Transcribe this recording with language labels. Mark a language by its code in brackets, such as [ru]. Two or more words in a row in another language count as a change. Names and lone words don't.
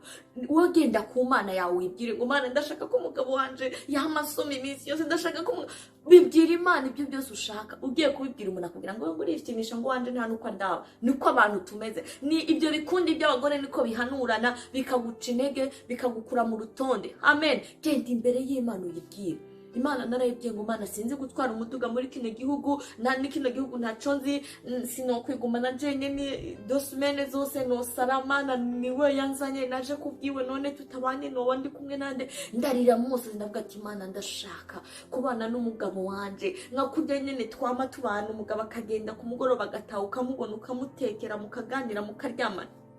[rn] Wowe genda ku Mana yawe wibwire ngo Mana ndashaka ko umugabo wanje yamasoma iminsi yose, ndashaka ko bibwira Imana ibyo byose ushaka. Ugiye kubibwira umuntu akubwira ngo urifyinisha, ngo wanje nta nuko ndaba. Niko abantu tumeze. Ni ibyo bikundi by'abagore niko bihanurana, bikaguca intege, bikagukura mu rutonde. Amen. Genda imbere y'Imana uyibwire. Imana narayibwiye ngo Mana sinzi gutwara umuduga muri kino gihugu, ni kino gihugu ntaco nzi, sinokwigumana jenyene 2 semaines zose no saramana, niwe yanzanye, naje kubwiwe, none tutabanye no wandi kumwe nande. Ndarira mose ndavuga ati Imana ndashaka kubana n'umugabo wanje nka kurya nyene twama tubana, umugabo akagenda ku mugoroba agataha ukamubona ukamutekera mukaganira mukaryamana.